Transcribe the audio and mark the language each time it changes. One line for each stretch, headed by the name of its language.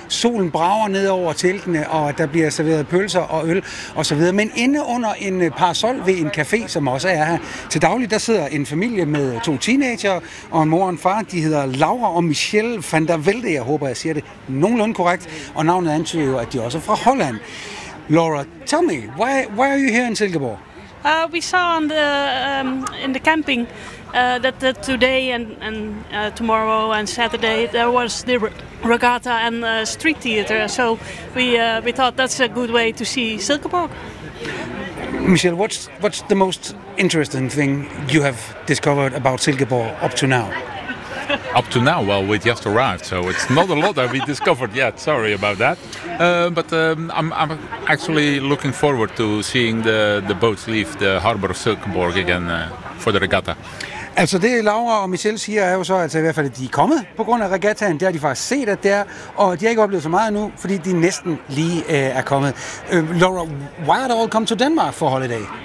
Danish: Solen brager ned over teltene, og der bliver serveret pølser og øl osv. Men inde under en parasol ved en café, som også er her til daglig, der sidder en familie med 2 teenagere og en mor og en far. De hedder Laura og Michelle van der Velde. Jeg håber, jeg siger det nogenlunde korrekt. Og navnet antyder jo, at de også er fra Holland.
English: Laura, tell me, why are you here in Silkeborg? We saw on the in the camping that today and tomorrow and Saturday there was the regatta and street theater. So we thought that's a good way to see Silkeborg. Michelle, what's the most interesting thing you have discovered about Silkeborg up to now? Up to now, well, we just arrived, so it's not a lot that we discovered yet. Sorry about that. I'm actually looking forward to seeing the boats leave the harbor of Silkeborg again for the regatta.
Danish: Altså det, Laura og Michelle siger, er jo så, altså i hvert fald, at de er kommet på grund af regattaen. Det har de faktisk set, at det er, og de har ikke oplevet så meget nu, fordi de næsten lige er kommet.
English: Laura, why are they all come to Denmark for holiday?